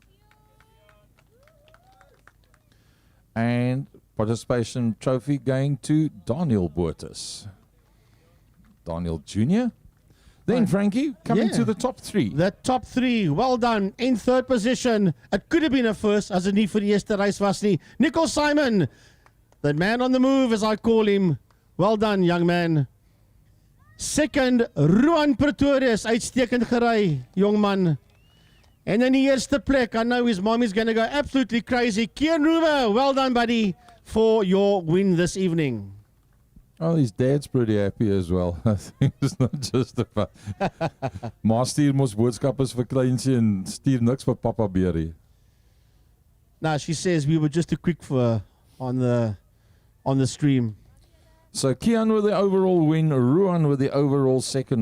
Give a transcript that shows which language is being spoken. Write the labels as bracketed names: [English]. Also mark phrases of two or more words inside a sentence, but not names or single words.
[English] And participation trophy going to Daniel Boertes. Daniel Jr. Then, Frankie, coming to the top 3. The top 3, well done. In 3rd position, it could have been a first, [Afrikaans] as het nie vir die eerste race was nie. [English] Nicol Simon, the man on the move, as I call him. Well done, young man. 2nd, [Afrikaans] Ruan Pretorius, uitstekend gery, [English] young man. [Afrikaans] And in die eerste plek, [English] I know his mommy's going to go absolutely crazy. Kian Ruma, well done, buddy, for your win this evening. Oh, his dad's pretty happy as well. I think it's not just about... [Afrikaans] Ma stuur mos boodskappers vir kleinsie en stuur niks vir Papa Beerie. [English] Now, she says we were just too quick for her on the stream. So Kian with the overall win, Ruan with the overall second.